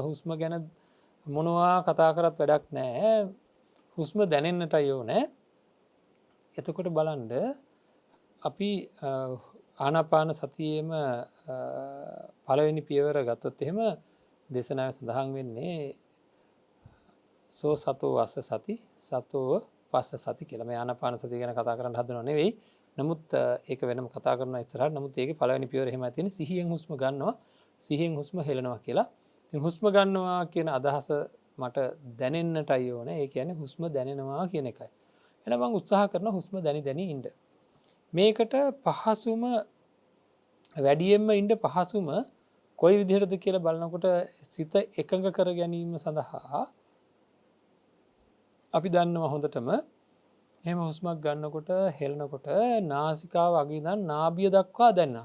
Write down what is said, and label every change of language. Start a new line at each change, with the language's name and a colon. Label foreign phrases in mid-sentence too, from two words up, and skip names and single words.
Sinhala: හුස්ම ගැන මොනවා කතා කරත් වැඩක් නැහැ. හුස්ම දැනෙන්නටයි ඕනේ. එතකොට බලන්න අපි ආනාපාන සතියේම පළවෙනි පියවර ගත්තොත් එහෙම දේශනාවේ සඳහන් වෙන්නේ
Pali: සෝ සතෝ වස්ස සති සතෝ පස්ස සති
Sinhala: කියලා. මේ ආනාපාන සතිය ගැන කතා කරන්න හදනව නෙවෙයි. නමුත් ඒක වෙනම කතා කරනවා ඉස්සරහට. නමුත් ඒකේ පළවෙනි පියවර එහෙමයි තියෙන්නේ සිහියෙන් හුස්ම ගන්නවා, සිහියෙන් හුස්ම හෙලනවා කියලා. ඉතින් හුස්ම ගන්නවා කියන අදහස මට දැනෙන්නටයි ඕනේ. ඒ කියන්නේ හුස්ම දැනෙනවා කියන එකයි. එහෙනම් මම උත්සාහ කරනවා හුස්ම දැනි දැනි ඉන්න. මේකට පහසුම වැඩියෙන්ම ඉන්න පහසුම කොයි විදිහටද කියලා බලනකොට සිත එකඟ කර ගැනීම සඳහා අපි දන්නවා හොඳටම එහෙම හුස්මක් ගන්නකොට හෙලනකොට නාසිකාව අග ඉඳන් නාභිය දක්වා දැනෙනවා.